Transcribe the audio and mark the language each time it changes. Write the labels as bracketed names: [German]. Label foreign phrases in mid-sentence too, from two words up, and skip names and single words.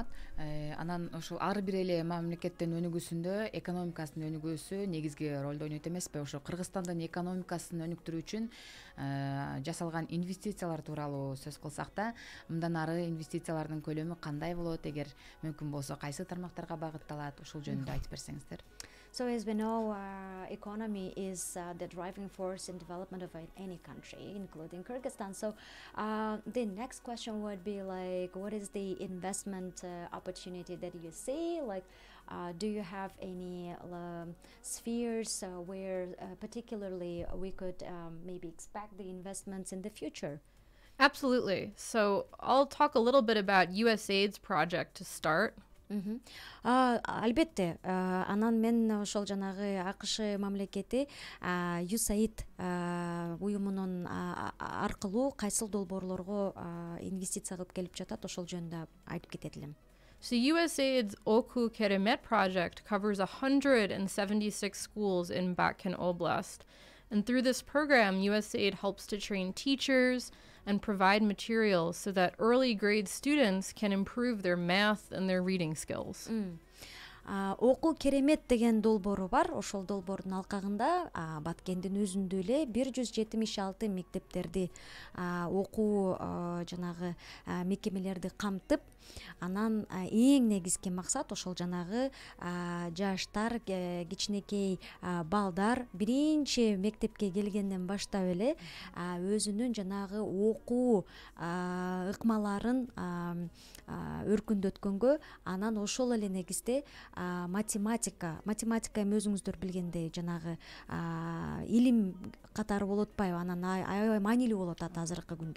[Kyrgyz] Анан ошол ар бир эле мамлекеттин өнүгүүсүндө экономикасынын өнүгүүсү негизги ролду ойнойт эмеспи? Ошо Кыргызстандын экономикасын өнүктүрүү үчүн жасалган инвестициялар тууралуу сөз кылсак да, мындан ары инвестициялардын көлөмү кандай болот, эгер мүмкүн болсо кайсы тармактарга багытталат, ошол жөнүндө айтып берсеңиздер. [English] So as we know, economy is the driving force in development of any country, including Kyrgyzstan. So the next question would be like, what is the investment opportunity that you see? Like, do you have any spheres where particularly we could maybe expect the investments in the future? Absolutely. So I'll talk a little bit about USAID's project to start. [Kyrgyz] Албетте, анан мен ошол жанагы АКШ мамлекети USAID уюмунун аркылуу кайсыл долбоорлорго инвестиция кылып келип жатат, ошол жөнүндө айтып кетет элем. [English] So USAID's Oku Keremet project covers 176 schools in Batken Oblast. And through this program, USAID helps to train teachers and provide materials so that early grade students can improve their math and their reading skills. [Kyrgyz] Оку керемет деген долбоору бар. Ошол долбоордун алкагында Баткендин өзүндө эле 176 мектептерди окуу жанагы мекемелерди камтып, анан эң негизги максат ошол жанагы жаштар, кичинекей балдар биринчи мектепке келгенден баштап эле өзүнүн жанагы окуу ыкмаларын өркүндөткөнгө, анан ошол эле негизде математика эми өзүңүздөр билгендей жанагы илим катары болуп атпайбы, анан аябай маанилүү болуп атат азыркы күндө.